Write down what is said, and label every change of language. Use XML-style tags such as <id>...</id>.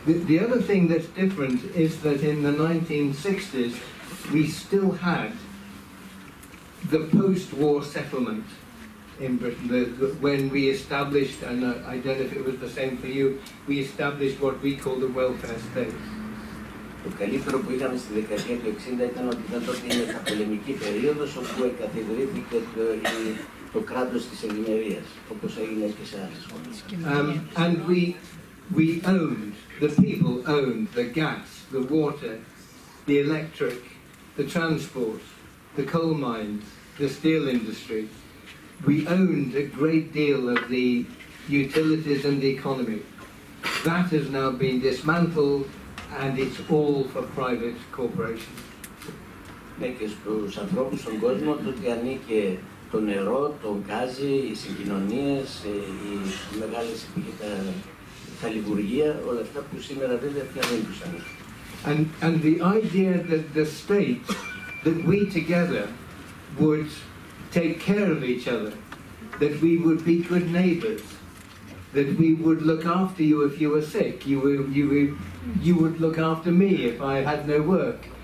<en>The other thing that's different is that in the 1960s we still had the post-war settlement in Britain. When we established, and I don't know if it was the same for you, we established what we call the welfare state.</en> <el>Το καλύτερο που είχαμε στη δεκαετία του 60 ήταν ότι ήταν τότε η μεταπολεμική περίοδος όπου εκαθιδρύθηκε το κράτος της ευημερίας, όπως έγινε και σε άλλες χώρες.</el> <en>And we owned, the people owned the gas, the water, the electric, the transport, the coal mines, the steel industry. We owned a great deal of the utilities and the economy. That has now been dismantled and it's all for private corporations.</en> <el>Ναι, και στους ανθρώπους στον κόσμο τότε ανήκε το νερό, το γκάζι, οι συγκοινωνίες, οι μεγάλες τα λειτουργία, όλα αυτά που σήμερα βέβαια πια δεν τους ανήκουν.</el> <en>And the idea that the state, that we together would take care of each other, that we would be good neighbours, that we would look after you if you were sick, you would look after me if I had no work.</en>